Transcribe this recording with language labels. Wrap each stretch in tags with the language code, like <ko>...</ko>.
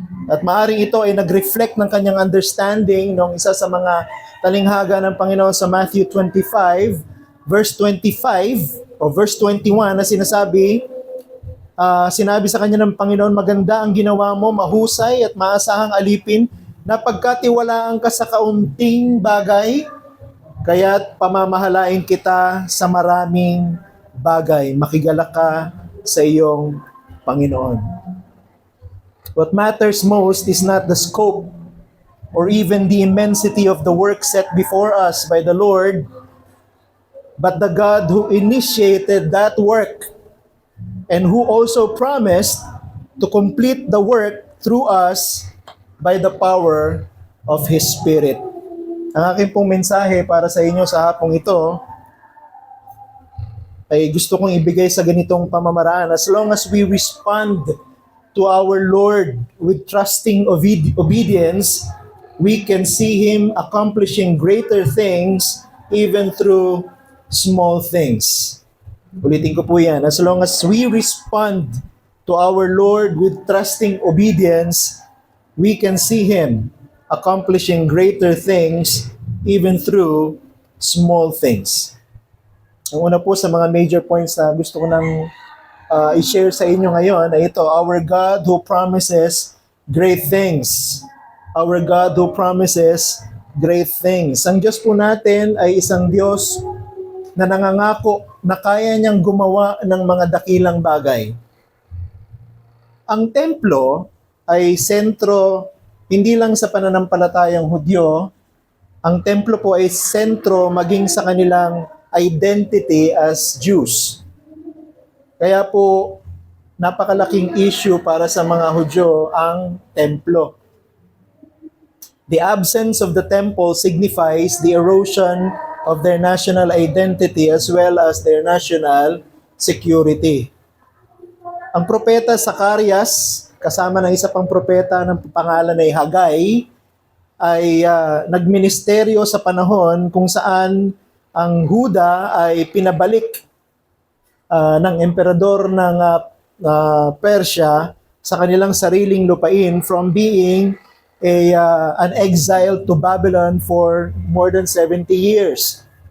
<tl>At maaaring ito ay nag-reflect ng kanyang understanding nung isa sa mga talinghaga ng Panginoon sa Matthew 25, verse 25 o verse 21 na sinasabi sa kanya ng Panginoon, maganda ang ginawa mo, mahusay at maasahang alipin, na pagkatiwalaan ka sa kaunting bagay, kaya't pamamahalain kita sa maraming bagay. Makigalak ka sa iyong Panginoon.</tl> <en>What matters most is not the scope or even the immensity of the work set before us by the Lord, but the God who initiated that work and who also promised to complete the work through us by the power of His Spirit.</en> <tl>Ang aking pong mensahe para sa inyo sa hapong ito ay gusto kong ibigay sa ganitong pamamaraan.</tl> <en>As long as we respond to our Lord with trusting obedience, we can see Him accomplishing greater things even through small things.</en> <tl>Ulitin ko po yan.</tl> <en>As long as we respond to our Lord with trusting obedience, we can see Him accomplishing greater things even through small things.</en> <tl>Ang una po sa mga major points na gusto ko nang i-share sa inyo ngayon ay ito:</tl> <en>our God who promises great things. Our God who promises great things.</en> <tl>Ang Diyos po natin ay isang Diyos na nangangako na kaya niyang gumawa ng mga dakilang bagay. Ang templo ay sentro hindi lang sa pananampalatayang Hudyo, ang templo po ay sentro maging sa kanilang identity</tl> <en>as Jews.</en> <tl>Kaya po napakalaking issue para sa mga Hudyo ang templo.</tl> <en>The absence of the temple signifies the erosion of their national identity as well as their national security.</en> <tl>Ang propeta Zacarias, kasama ng isa pang propeta ng pangalan ay Haggai, ay nagministeryo sa panahon kung saan ang Huda ay pinabalik ng emperador ng Persia sa kanilang sariling lupain</tl> <en>from being an exile to Babylon for more than 70 years.</en>